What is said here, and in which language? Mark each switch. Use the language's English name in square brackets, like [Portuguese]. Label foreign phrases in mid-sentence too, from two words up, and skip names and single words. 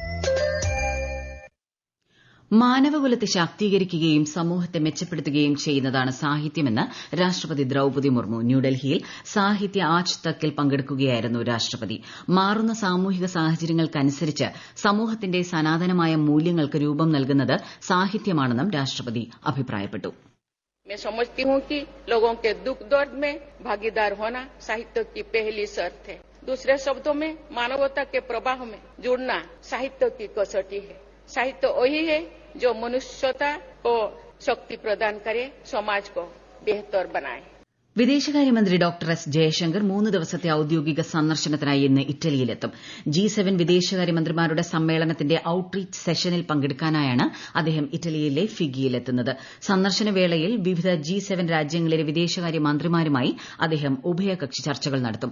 [Malayalam] മാനവകുലത്തെ ശാക്തീകരിക്കുകയും സമൂഹത്തെ മെച്ചപ്പെടുത്തുകയും ചെയ്യുന്നതാണ് സാഹിത്യമെന്ന് രാഷ്ട്രപതി ദ്രൌപദി മുർമു ന്യൂഡൽഹിയിൽ സാഹിത്യ ആജ് തക്കിൽ പങ്കെടുക്കുകയായിരുന്നു രാഷ്ട്രപതി. മാറുന്ന സാമൂഹിക സാഹചര്യങ്ങൾക്കനുസരിച്ച് സമൂഹത്തിന്റെ സനാതനമായ മൂല്യങ്ങൾക്ക് രൂപം നൽകുന്നത് സാഹിത്യമാണെന്നും രാഷ്ട്രപതി അഭിപ്രായപ്പെട്ടു. [Hindi] मैं समझती हूँ कि लोगों के दुख दर्द में भागीदार होना साहित्य की पहली शर्त है. दूसरे शब्दों में मानवता के प्रवाह में जुड़ना साहित्य की कसौटी है. साहित्य वही है जो मनुष्यता को शक्ति प्रदान करे, समाज को बेहतर बनाए. [Malayalam] വിദേശകാര്യമന്ത്രി ഡോക്ടർ എസ് ജയശങ്കർ 3 ദിവസത്തെ ഔദ്യോഗിക സന്ദർശനത്തിനായി ഇന്ന് ഇറ്റലിയിലെത്തും. G7 വിദേശകാര്യമന്ത്രിമാരുടെ സമ്മേളനത്തിന്റെ ഔട്ട്റീച്ച് സെഷനിൽ പങ്കെടുക്കാനായാണ് അദ്ദേഹം ഇറ്റലിയിലെ ഫിഗിയിലെത്തുന്നത്. സന്ദർശന വേളയിൽ വിവിധ G7 രാജ്യങ്ങളിലെ വിദേശകാര്യമന്ത്രിമാരുമായി അദ്ദേഹം ഉഭയകക്ഷി ചർച്ചകൾ നടത്തും.